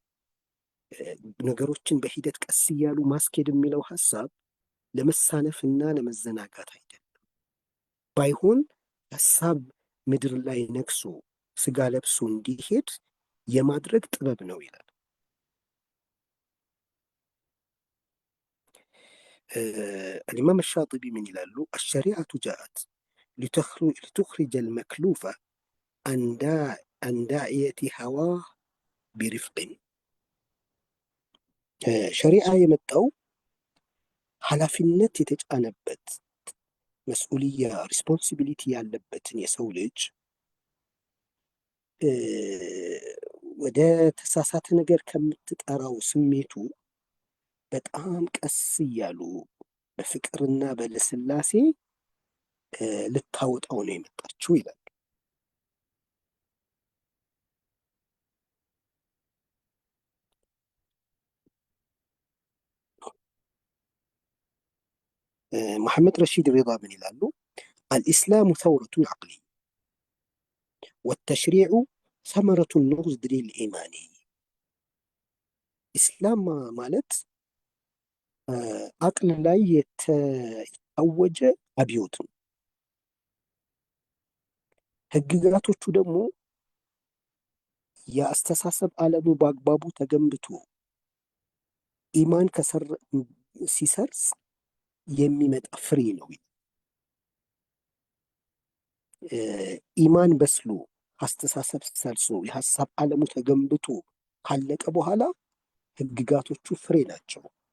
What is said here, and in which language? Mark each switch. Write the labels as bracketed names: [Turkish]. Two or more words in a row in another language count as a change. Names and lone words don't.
[Amharic] ነገሮችን በሂደት ቀስ እያሉ ማስኬድ የሚለው ሀሳብ ለመሳነፍና ለመዘናጋት አይደለም። ባይሆን ሀሳብ ምድር ላይ ነግሶ ስጋ ለብሶ እንዲሄድ የማድረግ ጥበብ ነው ይላል። الإمام الشاطبي من ይላሉ? [Arabic] الشريعة جاءت لتخرج المكلوف عن داعية هواه برفق. [Amharic] ሸሪዓ የመጣው ኃላፊነት የተጫነበት መስኡልያ ሪስፖንሲቢሊቲ ያለበትን የሰው ልጅ ወደ ተሳሳተ ነገር ከምትጠራው ስሜቱ በጣም ቀስ እያሉ በፍቅርና በልስላሴ ልታወጣው ነው የመጣችው ይላል። محمد رشيد رضا من ይላሉ? [Arabic] الإسلام ثورة عقلية والتشريع ثمرة النضج الإيماني. [Amharic] ኢስላም ማለት አቅል ላይ የታወጀ አብዮት ነው። ህግጋቶቹ ደግሞ የአስተሳሰብ ዓለሙ በአግባቡ ተገንብቶ ኢማን ሲሰርጽ የሚመጣ ፍሬ ነው። ኢማን በስሎ አስተሳሰብ ሰርጾ የሀሳብ ዓለሙ ተገንብቶ ካለቀ በኋላ ህግጋቶቹ ፍሬ ናቸው።